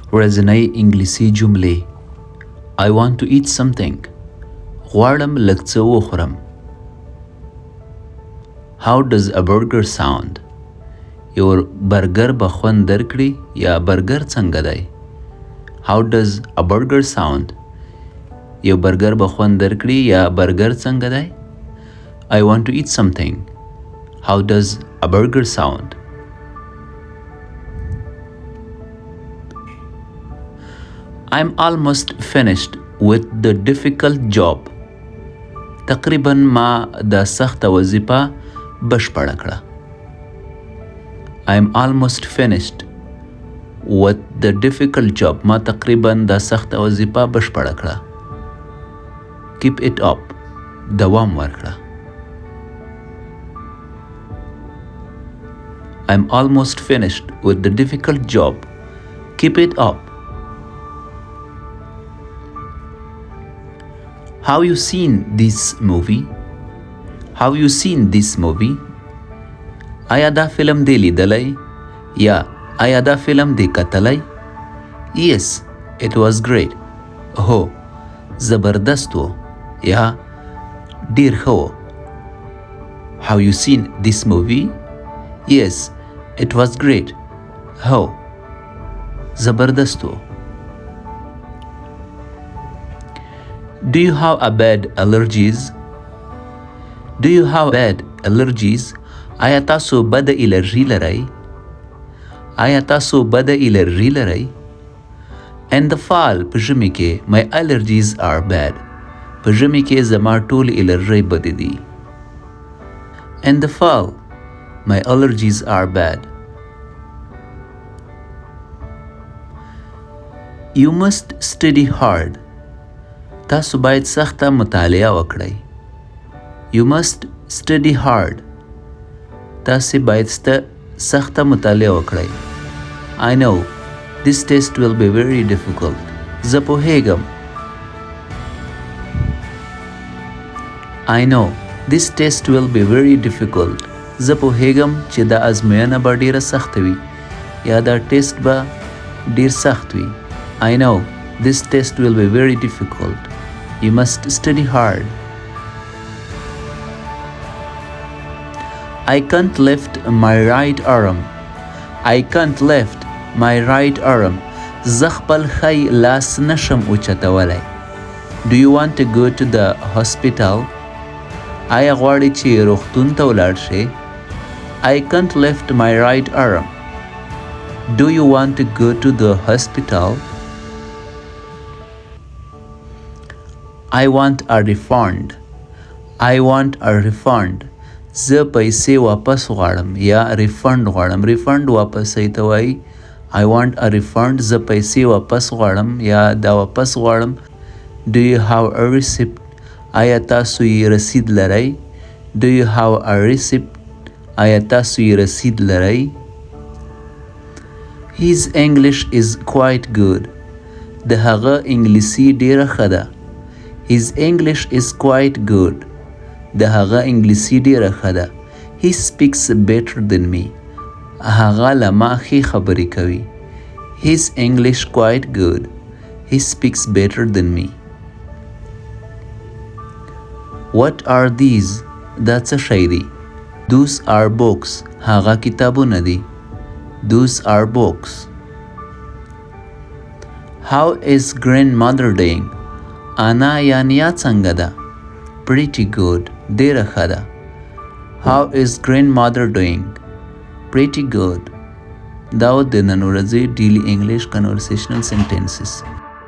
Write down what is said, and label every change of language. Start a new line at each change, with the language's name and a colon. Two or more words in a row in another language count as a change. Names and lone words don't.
Pashto: ورځنۍ انګلیسي جملې
English: I want to eat something.
Pashto: غواړم لږ څه وخورم.
English: How does a burger sound?
Pashto: یو برګر به خوند درکړي یا برګر څنګه دی؟
English: How does a burger sound?
Pashto: یو برګر به خوند درکړي یا برګر څنګه دی؟
English: I want to eat something. How does a burger sound? I'm almost finished with the difficult job.
Pashto: تقریبا ما د سخته وظیفه بشپړه کړه.
English: I'm almost finished with the difficult job.
Pashto: ما تقریبا د سخته وظیفه بشپړه کړه.
English: Keep it up.
Pashto: دوام ورکړه.
English: I'm almost finished with the difficult job. Keep it up. Have you seen this movie? Have you seen this movie?
Pashto: آیا دا فلم دی لیدلی؟ یا آیا دا فلم دی کتلی؟
English: Yes, it was great.
Pashto: هو، زبردست و یا ډیر ښه و.
English: Have you seen this movie? Yes, it was great.
Pashto: هو، زبردست و.
English: Do you have a bad allergies? Do you have bad allergies?
Pashto: آیا تاسو بد الرژي لرئ؟ آیا تاسو بد الرژي لرئ؟
English: In the fall
Pashto: په ژمي کې
English: my allergies are bad.
Pashto: په ژمي کې زما ټول الرژي بد دي.
English: In the fall my allergies are bad. You must study hard.
Pashto: تاسو باید سخته مطالعه وکړئ.
English: You must study hard.
Pashto: تاسو باید سخته مطالعه وکړئ.
English: I know this test will be very difficult.
Pashto: زه پوهیږم.
English: I know this test will be very difficult.
Pashto: زه پوهیږم چې دا ازموینه به ډیره سخته وي یا دا ټیسټ به ډیر سخت وي.
English: I know this test will be very difficult. You must study hard. I can't lift my right arm. I can't lift my right arm.
Pashto: زه خپل ښی لاس نشم اوچتولی.
English: Do you want to go to the hospital?
Pashto: آیا غواړې چې روغتون ته ولاړ شې؟
English: I can't lift my right arm. Do you want to go to the hospital? I want a refund. I want a refund.
Pashto: زه پیسې واپس غواړم یا ریفند غواړم. ریفند واپس ته وایي.
English: I want a refund.
Pashto: زه پیسې واپس غواړم یا دا واپس غواړم.
English: Do you have a receipt?
Pashto: آیا تاسو یې رسید لرئ؟
English: Do you have a receipt?
Pashto: آیا تاسو یې رسید لرئ؟
English: His English is quite good.
Pashto: د هغه انګلیسي ډیره ښه ده.
English: His English is quite good.
Pashto: د هغه انګلیسي ډیره ښه ده.
English: He speaks better than me.
Pashto: هغه له ما ښې خبرې کوي.
English: His English quite good. He speaks better than me. What are these?
Pashto: دا څه شی دی؟
English: Those are books.
Pashto: هغه کتابونه دي.
English: Those are books. How is grandmother doing?
Pashto: انا یا نیا څنګه ده؟
English: Pretty good.
Pashto: ډیره ښه ده.
English: How is grandmother doing? Pretty good.
Pashto: دا و د نن ورځې
English: daily English conversational sentences.